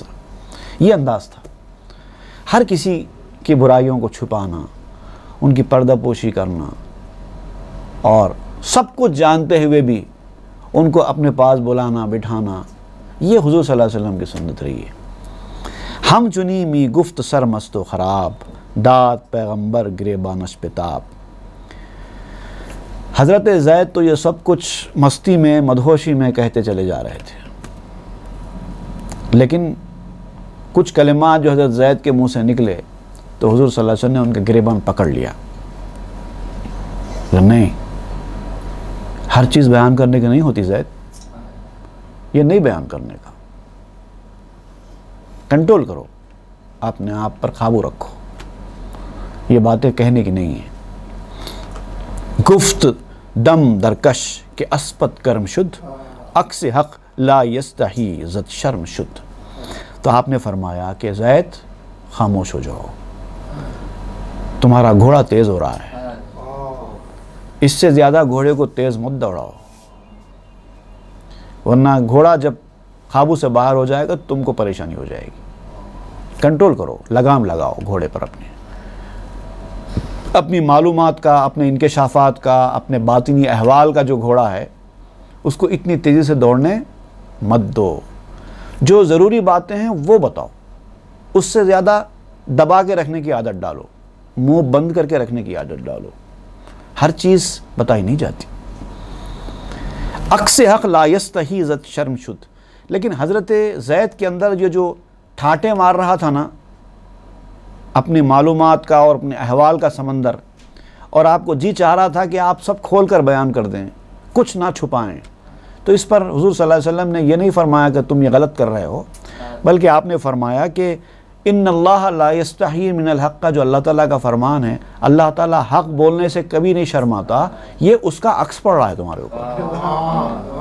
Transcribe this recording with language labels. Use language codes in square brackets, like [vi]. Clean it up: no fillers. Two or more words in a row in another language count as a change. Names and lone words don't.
[ur] یہ انداز تھا. ہر کسی کی برائیوں کو چھپانا، ان کی پردہ پوشی کرنا، اور سب کچھ جانتے ہوئے بھی ان کو اپنے پاس بلانا بٹھانا، یہ حضور صلی اللہ علیہ وسلم کی سنت رہی ہے. [fa] ہم چنی می گفت سر مست و خراب داد پیغمبر گریبانش پتاب. [ur] حضرت زید تو یہ سب کچھ مستی میں مدہوشی میں کہتے چلے جا رہے تھے، لیکن کچھ کلمات جو حضرت زید کے منہ سے نکلے تو حضور صلی اللہ علیہ وسلم نے ان کا گریبان پکڑ لیا. نہیں، ہر چیز بیان کرنے کی نہیں ہوتی زید، یہ نہیں بیان کرنے کا. کنٹرول کرو، اپنے آپ پر قابو رکھو، یہ باتیں کہنے کی نہیں ہیں. [fa] گفت دم درکش کہ اسپت کرم شد عکس حق [ar] لا یستحی [fa] زد شرم شد. [ur] تو آپ نے فرمایا کہ زید خاموش ہو جاؤ، تمہارا گھوڑا تیز ہو رہا ہے، اس سے زیادہ گھوڑے کو تیز مت دوڑاؤ، ورنہ گھوڑا جب قابو سے باہر ہو جائے گا تم کو پریشانی ہو جائے گی. کنٹرول کرو، لگام لگاؤ گھوڑے پر، اپنی معلومات کا، اپنے انکشافات کا، اپنے باطنی احوال کا جو گھوڑا ہے اس کو اتنی تیزی سے دوڑنے مت دو. جو ضروری باتیں ہیں وہ بتاؤ، اس سے زیادہ دبا کے رکھنے کی عادت ڈالو، منہ بند کر کے رکھنے کی عادت ڈالو. ہر چیز بتائی نہیں جاتی. [fa] عکس حق [ar] لا یستحی [fa] زد شرم شد. [ur] لیکن حضرت زید کے اندر جو ٹھاٹے مار رہا تھا نا اپنی معلومات کا اور اپنے احوال کا سمندر، اور آپ کو جی چاہ رہا تھا کہ آپ سب کھول کر بیان کر دیں، کچھ نہ چھپائیں، تو اس پر حضور صلی اللہ علیہ وسلم نے یہ نہیں فرمایا کہ تم یہ غلط کر رہے ہو، بلکہ آپ نے فرمایا کہ [ar] ان اللہ لا یستحی من الحق [ur] کا جو اللہ تعالیٰ کا فرمان ہے، اللہ تعالیٰ حق بولنے سے کبھی نہیں شرماتا، یہ اس کا عکس پڑ رہا ہے تمہارے اوپر.